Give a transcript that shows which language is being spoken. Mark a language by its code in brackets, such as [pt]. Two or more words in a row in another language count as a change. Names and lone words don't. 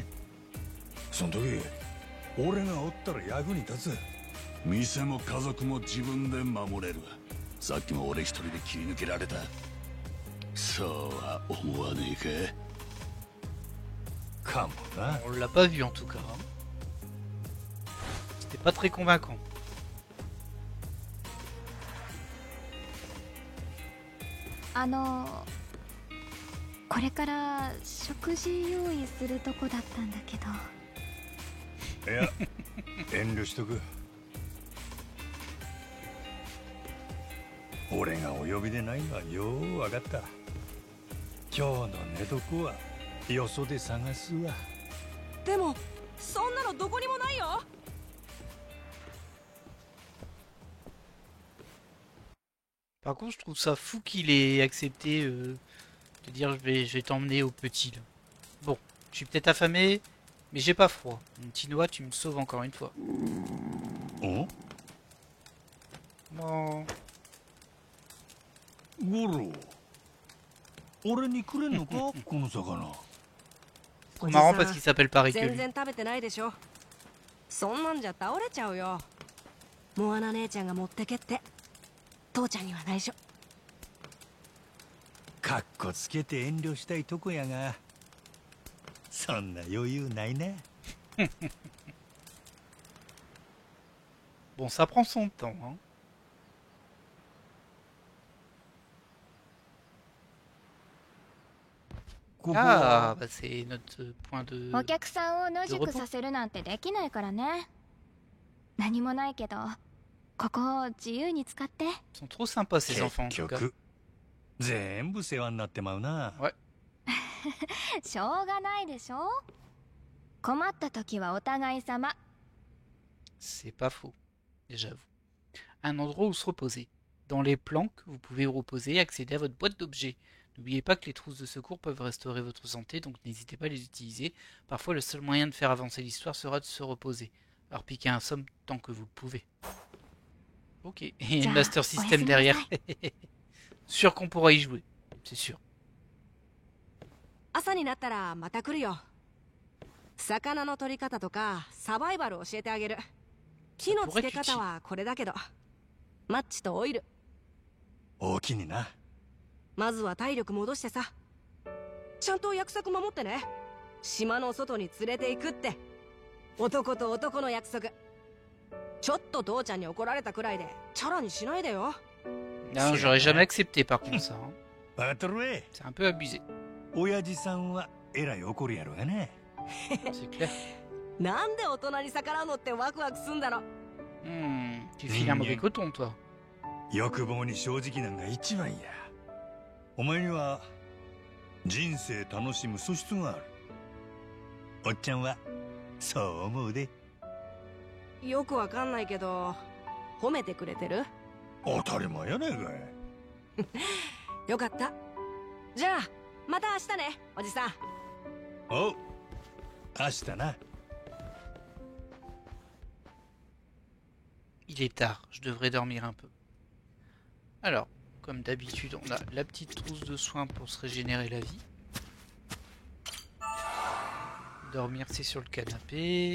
[ja] その時俺がおったら役に立つ。店も家族も自分で守れる。さっきも俺一人で切り抜けられた。そうは思わねえか。かもな。 [fr] On l'a pas vu en tout cas. Hein. C'était pas très convaincant. [ja] これから食事用意するとこだったんだけど。いや遠慮しとく。俺がお呼びでないのはよう分かった。今日の寝床はよそで探すわ。でもそんなのどこにもないよ。 [fr] Par contre, je trouve ça fou qu'il ait accepté de dire je vais t'emmener au petit. Là. Bon, je suis peut-être affamé, mais j'ai pas froid. Tinoa, tu me sauves encore une fois. Oh? Non. [ja] ゴロ、俺にくれんのかこの魚。 [fr] C'est marrant parce qu'il s'appelle pareil que [ja] 全 [fr] lui. [ja] 然食べてないでしょ。そんなんじゃ倒れちゃうよ。モアナ姉ちゃんが持ってけって。父ちゃんには内緒。かっこつけて遠慮したいとこやが、そんな余裕ないな。 [fr] Bon, ça prend son temps. Hein. Ah, bah c'est notre point de... [ja] お客さんを野宿させるなんてできないからね。何もないけど、ここを自由に使って。 [fr] Ils sont trop sympas ces enfants en [ja] 結 [fr] tout cas. [ja] 局全部世話になってまうな。しょうがないでしょ。困った時はお互い様。 [fr] C'est pas faux, j'avoue. Un endroit où se reposer. Dans les planques, vous pouvez vous reposer et accéder à votre boîte d'objets. N'oubliez pas que les trousses de secours peuvent restaurer votre santé, donc n'hésitez pas à les utiliser. Parfois, le seul moyen de faire avancer l'histoire sera de se reposer. Alors piquez un somme tant que vous le pouvez. Ok, et le Master System derrière. Sûr qu'on pourra y jouer, c'est sûr. [ja] 朝になったらまた来るよ。魚の取り方とかサバイバル教えてあげる。火のつけ方はこれだけど、マッチとオイル。大きにな。まずは体力戻してさ。ちゃんと約束守ってね。島の外に連れて行くって。男と男の約束。ちょっと父ちゃんに怒られたくらいでチャラにしないでよ。 [fr] Non, j'aurais jamais accepté par contre ça. Hein. [ja] 分かっとるべ。 [fr] C'est un peu abusé. [ja] 親父さんはえらい怒るやろがね。 [fr] C'est clair. [ja] なんで大人に逆らうのってワクワクすんだろ。 [fr] Tu files un mauvais coton, toi. [ja] 欲望に正直なんが一番や。お前には人生楽しむ素質がある。おっちゃんはそう思うで。よくわかんないけど褒めてくれてる？当たり前やないかい。よかった。じゃあまた明日ね、おじさん。おう、明日な。 [fr] Il est tard, je devrais dormir un peu. Alors, comme d'habitude, on a la petite trousse de soins pour se régénérer la vie. Dormir, c'est sur le canapé.